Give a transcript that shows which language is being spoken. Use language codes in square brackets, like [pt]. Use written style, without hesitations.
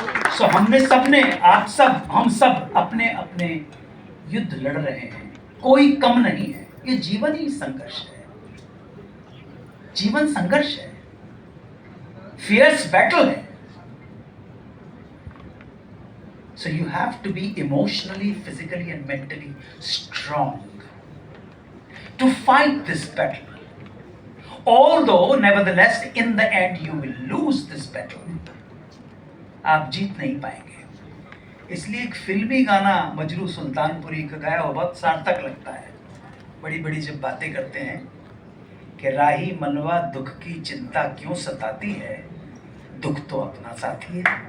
[hi] सो हमने सबने, आप सब, हम सब अपने अपने युद्ध लड़ रहे हैं, कोई कम नहीं है। ये जीवन ही संघर्ष है, जीवन संघर्ष है, [en] fierce battle [hi] है। [en] So you have to be emotionally, physically and mentally strong to fight this battle. Although nevertheless in the end you will lose this battle. [hi] आप जीत नहीं पाएंगे। इसलिए एक फिल्मी गाना मजरू सुल्तानपुरी का गाया हुआ बहुत सार्थक लगता है। बड़ी बड़ी जब बातें करते हैं कि राही मनवा दुख की चिंता क्यों सताती है, दुख तो अपना साथी है।